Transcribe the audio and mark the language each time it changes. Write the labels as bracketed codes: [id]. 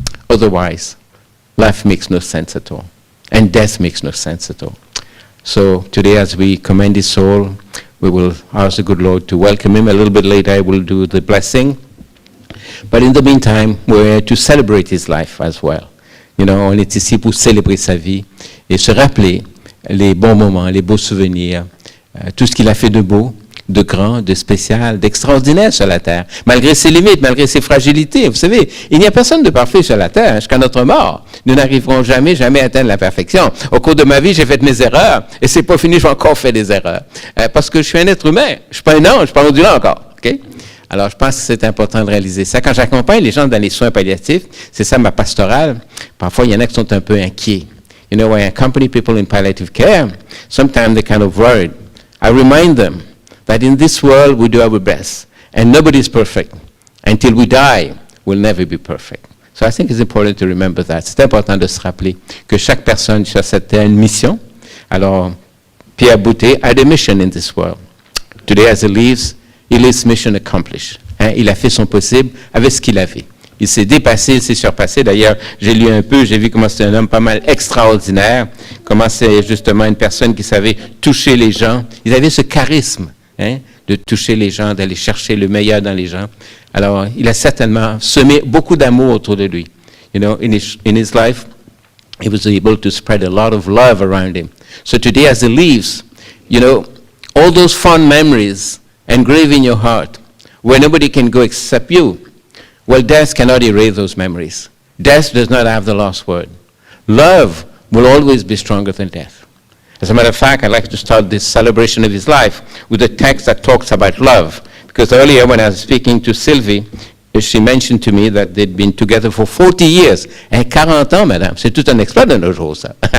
[en] Otherwise, life makes no sense at all, and death makes no sense at all. So today, as we commend his soul, we will ask the good Lord to welcome him. A little bit later, I will do the blessing. But in the meantime, we're to celebrate his life as well. You know, [fr] on est ici pour célébrer sa vie et se rappeler les bons moments, les beaux souvenirs, tout ce qu'il a fait de beau, de grand, de spécial, d'extraordinaire sur la terre, malgré ses limites, malgré ses fragilités. Vous savez, il n'y a personne de parfait sur la terre, jusqu'à notre mort. Nous n'arriverons jamais à atteindre la perfection. Au cours de ma vie, j'ai fait mes erreurs, et c'est pas fini, je vais encore faire des erreurs. Parce que je suis un être humain, je suis pas un ange, je suis pas rendu là encore. Okay? Alors, je pense que c'est important de réaliser ça. Quand j'accompagne les gens dans les soins palliatifs, c'est ça ma pastorale, parfois il y en a qui sont un peu inquiets. [en] You know, when I accompany people in palliative care, sometimes they're kind of worried. I remind them that in this world we do our best, and nobody is perfect. Until we die, we'll never be perfect. So I think it's important to remember that. [fr] C'est important de se rappeler que chaque personne sur cette terre a une mission. [en] Alors, Pierre Boutet had a mission in this world. Today, as he leaves mission accomplished. [fr] Hein, il a fait son possible avec ce qu'il avait. Il s'est dépassé, il s'est surpassé. D'ailleurs, j'ai lu un peu, j'ai vu comment c'est un homme pas mal extraordinaire, comment c'est justement une personne qui savait toucher les gens. Il avait ce charisme, hein, de toucher les gens, d'aller chercher le meilleur dans les gens. Alors, il a certainement semé beaucoup d'amour autour de lui. [en] You know, in his life, he was able to spread a lot of love around him. So today, as he leaves, you know, all those fond memories engraved in your heart, where nobody can go except you, well, death cannot erase those memories. Death does not have the last word. Love will always be stronger than death. As a matter of fact, I'd like to start this celebration of his life with a text that talks about love. Because earlier when I was speaking to Sylvie, she mentioned to me that they'd been together for 40 years. [fr] Et 40 ans, madame, c'est tout un exploit de nos jours, ça.